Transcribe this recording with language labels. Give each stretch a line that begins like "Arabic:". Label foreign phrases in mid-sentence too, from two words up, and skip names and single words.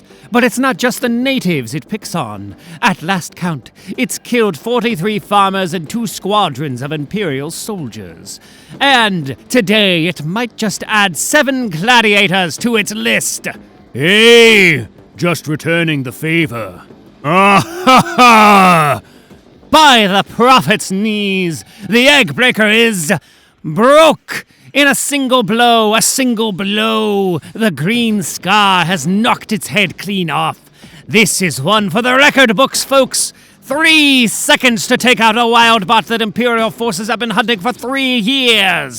English: But it's not just the natives it picks on. At last count, it's killed 43 farmers and 2 squadrons of Imperial soldiers. And today it might just add 7 gladiators to its list. Hey! Just returning the favor. Ah ha ha! By the prophet's knees, the Eggbreaker is broke! In a single blow, the green Sakaar has knocked its head clean off. This is one for the record books, folks. 3 seconds to take out a wild bot that Imperial forces have been hunting for 3 years.